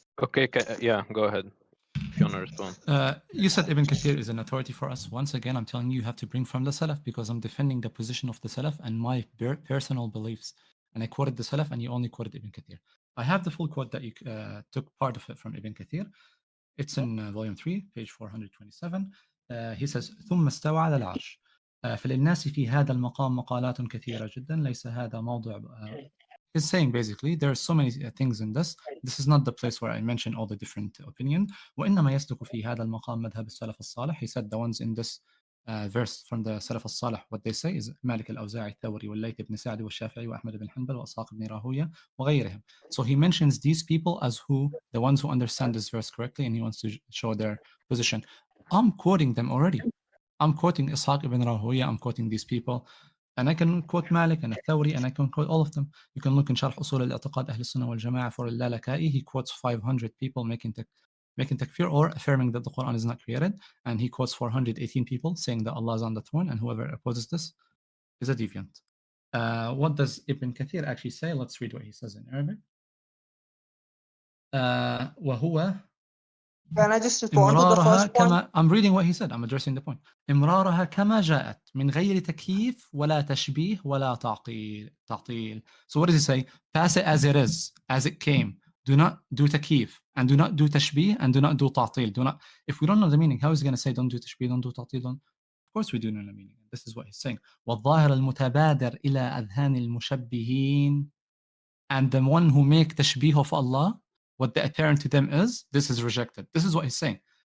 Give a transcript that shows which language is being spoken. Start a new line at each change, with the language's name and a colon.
English: Okay, yeah, go ahead if you want to respond. You said Ibn Kathir is an authority for us. Once again, I'm telling you have to bring from the Salaf because I'm defending the position of the Salaf and my personal beliefs. And I quoted the Salaf and you only quoted Ibn Kathir. I have the full quote that you took part of it from Ibn Kathir. It's in volume 3, page 427. He says,
Arabic: ثم استوى على العرش. فللناس في هذا المقام مقالات كثيرة جدا ليس هذا موضوع.
English: He's saying basically there are so many things in this. This is not the place where I mention all the different opinions.
Arabic: وإنما يصدق في هذا المقام مذهب السلف الصالح.
English: He said the ones in this verse from the Salaf al-Salih, what they say is مالك الأوزاعي الثوري والليث بن سعد والشافعي وأحمد بن حنبل وإسحاق بن راهويه وغيرهم. So he mentions these people as who, the ones who understand this verse correctly, and he wants to show their position. I'm quoting them already. I'm quoting Ishaq ibn Rahuya, I'm quoting these people, and I can quote Malik and Thawri, and I can quote all of them. You can look in Sharh Usul al-I'tiqad Ahl Sunnah wal Jama'ah for al-Lalaka'i. He quotes 500 people making takfir or affirming that the Quran is not created, and he quotes 418 people saying that Allah is on the throne, and whoever opposes this is a deviant. What does Ibn Kathir actually say? Let's read what he says in Arabic.
Arabic: وهو
English: Can I just respond to the
Arabic: إمرارها
English: first point?
Arabic: كما
English: I'm reading what he said. I'm addressing the point.
Arabic: إمرارها كما جاءت من غير تكييف ولا تشبيه ولا تعطيل.
English: So what does he say? Pass it as it is, as it came. Do not do تكييف and do not do تشبيه and do not do تعطيل. Do not. If we don't know the meaning, how is he going to say don't do تشبيه, don't do تعطيل? Of course we do know the meaning. This is what he's saying.
Arabic: والظاهر المتبادر إلى أذهان المشبهين,
English: and the one who make تشبيه of Allah, what the apparent to them is, this is rejected. This is what he's saying.